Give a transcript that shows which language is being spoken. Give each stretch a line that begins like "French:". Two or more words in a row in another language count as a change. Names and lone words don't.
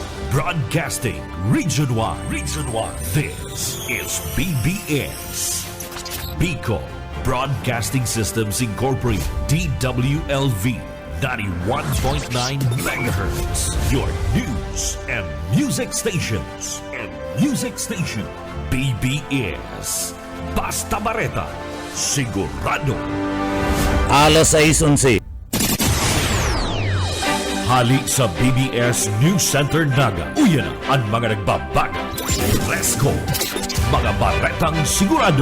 English: Broadcasting Region 1. Region 1. This is BBS. Bicol Broadcasting Systems Incorporated. DWLV. 91.9 megahertz. Your news and music stations.
Bikol: BBS. Basta Bareta. Sigurado. Alas 6:11. Hali sa BBS News Center Naga. Uyan na ang mga nagbabaga. Fresco. Mga baretang sigurado.